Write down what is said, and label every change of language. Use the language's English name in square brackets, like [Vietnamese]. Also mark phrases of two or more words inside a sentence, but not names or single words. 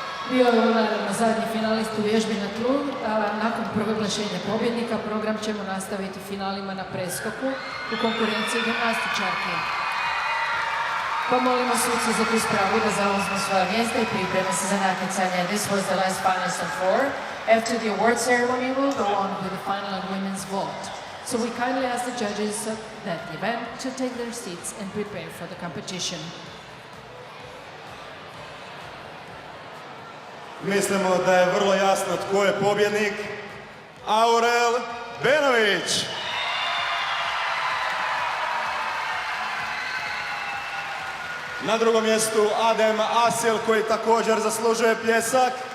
[Croatian] Bio je naravno zadnji finalist u vježbi na tlu, a nakon proglašenja pobjednika program ćemo nastaviti finalima na preskoku u konkurenciji gimnastičarke. Pa molimo suce za tu spravu da zauzmu svoja mjesta i pripreme se za natjecanje. [English] This was the last finalist on floor. After the award ceremony, we'll go on with the final and women's vault. So we kindly ask the judges of that event to take their seats and prepare for the competition. [Croatian] Mislimo da je vrlo jasno tko je pobjednik. Aurel Benović. Na drugom mjestu Adem Asil koji također zaslužuje pljesak.